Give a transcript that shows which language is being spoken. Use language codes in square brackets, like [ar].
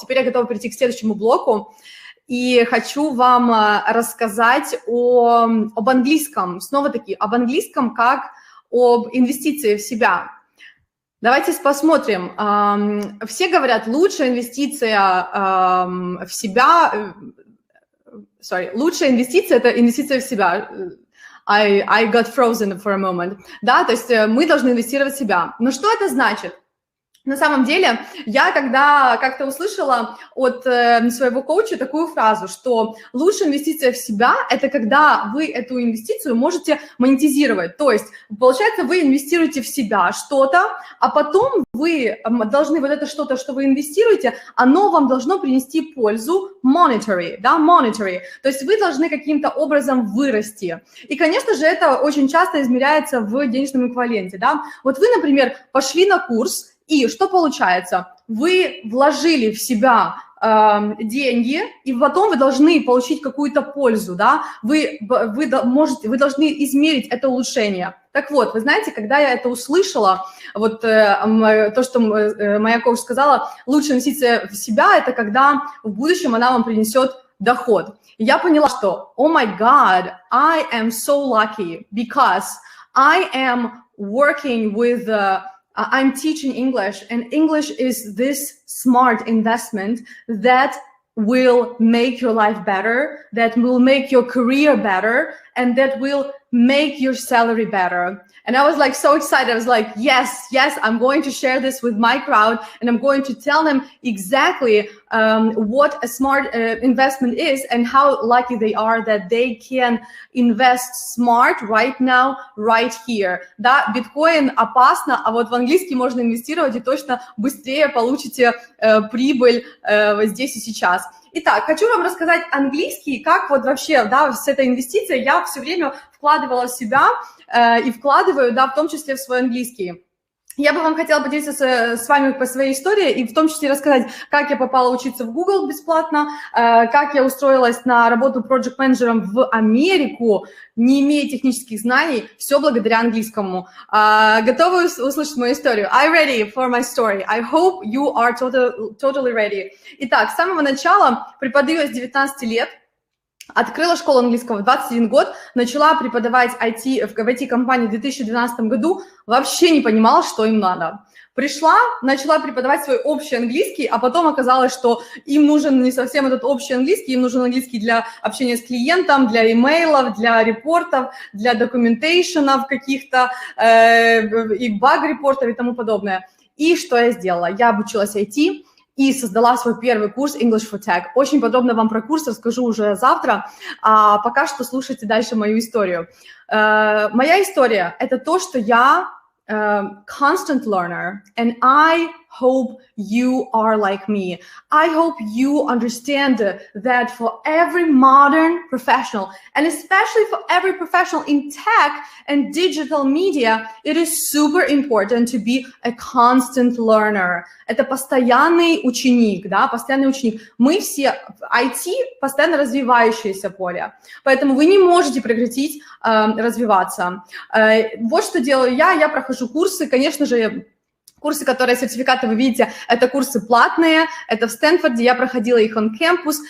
[ru] Теперь я готова перейти к следующему блоку. И хочу вам рассказать об английском. Снова-таки, об английском как об инвестиции в себя. Давайте посмотрим. Все говорят, лучшая инвестиция в себя... лучшая инвестиция – это инвестиция в себя. [en] I got frozen for a moment. [ru] Да, то есть мы должны инвестировать в себя. Но что это значит? На самом деле, я когда как-то услышала от своего коуча такую фразу, что лучшая инвестиция в себя – это когда вы эту инвестицию можете монетизировать. То есть, получается, вы инвестируете в себя что-то, а потом вы должны вот это что-то, что вы инвестируете, оно вам должно принести пользу monetary, да, monetary. То есть вы должны каким-то образом вырасти. И, конечно же, это очень часто измеряется в денежном эквиваленте, да. Вот вы, например, пошли на курс, и что получается? Вы вложили в себя деньги, и потом вы должны получить какую-то пользу, да? Вы должны измерить это улучшение. Так вот, вы знаете, когда я это услышала, вот то, что моя коуч сказала, лучшая инвестиция в себя – это когда в будущем она вам принесет доход. И я поняла, что, [en] oh my God, I am so lucky because I am working with I'm teaching English, and English is this smart investment that will make your life better, that will make your career better, and that will make your salary better. And I was like so excited. I was like, yes, I'm going to share this with my crowd, and I'm going to tell them exactly what a smart investment is and how lucky they are that they can invest smart right now, right here. [ru] Да, биткоин опасно, а вот в английский можно инвестировать и точно быстрее получите прибыль здесь и сейчас. Итак, хочу вам рассказать английский, как вот вообще, да, с этой инвестицией я все время вкладывала в себя и вкладываю, да, в том числе в свой английский. Я бы вам хотела поделиться с вами по своей истории и в том числе рассказать, как я попала учиться в Google бесплатно, как я устроилась на работу проект-менеджером в Америку, не имея технических знаний, все благодаря английскому. Готовы услышать мою историю? [en] I'm ready for my story. I hope you are totally ready. [ru] Итак, с самого начала преподаю с 19 лет. Открыла школу английского в 21 год, начала преподавать IT в IT-компании в 2012 году, вообще не понимала, что им надо. Пришла, начала преподавать свой общий английский, а потом оказалось, что им нужен не совсем этот общий английский, им нужен английский для общения с клиентом, для имейлов, для репортов, для документейшенов каких-то, и баг-репортов и тому подобное. И что я сделала? Я обучилась IT, и создала свой первый курс English for Tech. Очень подробно вам про курс расскажу уже завтра, а пока что слушайте дальше мою историю. Моя история – это то, что я [en] constant learner, and I hope you are like me. I hope you understand that for every modern professional, and especially for every professional in tech and digital media, it is super important to be a constant learner. [ru] Это постоянный ученик, да, постоянный ученик. Мы все IT постоянно развивающееся поле, поэтому вы не можете прекратить развиваться. Вот что делаю я прохожу курсы, конечно же, курсы, которые сертификаты вы видите, это курсы платные, это в Стэнфорде, я проходила их [en] on campus.